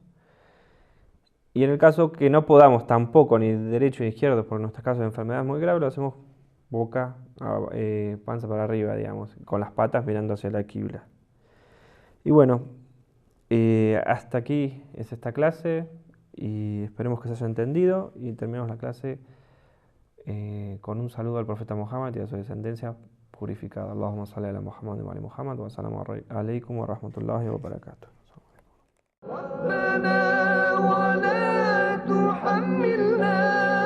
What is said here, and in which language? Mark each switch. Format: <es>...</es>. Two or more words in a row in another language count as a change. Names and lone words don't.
<es>Y en el caso que no podamos tampoco ni derecho ni izquierdo, por nuestro caso de enfermedad muy grave, lo hacemos boca, panza para arriba, digamos, con las patas mirando hacia la quibla. Y bueno, hasta aquí es esta clase y esperemos que se haya entendido y terminamos la clase con un saludo al profeta Muhammad y a su descendencia purificada.</es> <ar>اللهم صل على محمد وآل محمد والسلام عليكم ورحمة الله وبركاته. ربنا ولا تحملنا</ar>